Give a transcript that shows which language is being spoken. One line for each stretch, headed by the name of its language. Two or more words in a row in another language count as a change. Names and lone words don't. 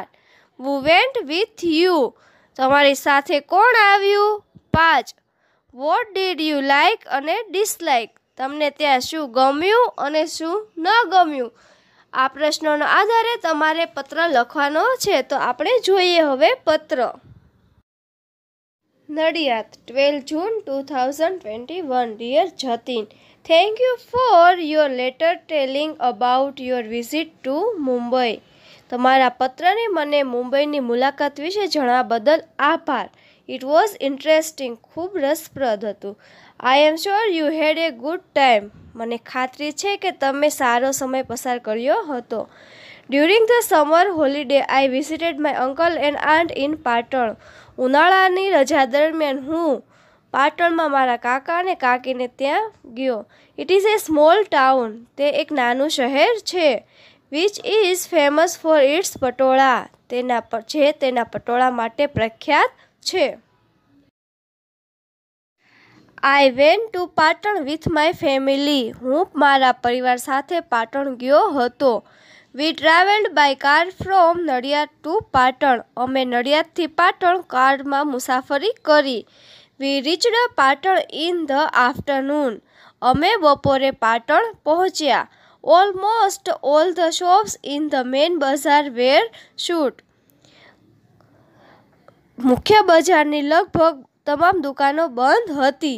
English: Who went with you?
Gujarati: તમારી સાથે કોણ આવ્યું? 5.
English: What did you like અને ડિસલાઇક?
Gujarati: તમને ત્યાં શું ગમ્યું અને શું ન ગમ્યું? આ પ્રશ્નોના આધારે તમારે પત્ર લખવાનો છે. તો આપણે જોઈએ હવે પત્ર. નડિયાદ, 12 June 2021.
English: Dear Jatin, thank you for your letter telling about your visit to Mumbai.
Gujarati: તમારા પત્રને મને મુંબઈની મુલાકાત વિશે જણાવવા બદલ આભાર.
English: It was interesting.
Gujarati: ખૂબ રસપ્રદ હતું.
English: I am sure you had a good time.
Gujarati: મને ખાતરી છે કે તમે સારો સમય પસાર કર્યો હતો.
English: During the summer holiday, I visited my uncle and aunt in પાટણ.
Gujarati: ઉનાળાની રજા દરમિયાન હું પાટણમાં મારા કાકા અને કાકીને ત્યાં ગયો.
English: It is a small town.
Gujarati: તે એક નાનું શહેર છે.
English: Which is famous for its પટોળા.
Gujarati: તેના પટોળા માટે પ્રખ્યાત છે.
English: I went to પાટણ with my family.
Gujarati: હું મારા પરિવાર સાથે પાટણ ગયો હતો.
English: We travelled by car from નડિયાદ to પાટણ.
Gujarati: અમે નડિયાદથી પાટણ કારમાં મુસાફરી કરી.
English: We reached પાટણ in the afternoon.
Gujarati: અમે બપોરે પાટણ પહોંચ્યા.
English: Almost all the shops in the main bazaar were shut.
Gujarati: મુખ્ય બજારની લગભગ તમામ દુકાનો બંધ હતી.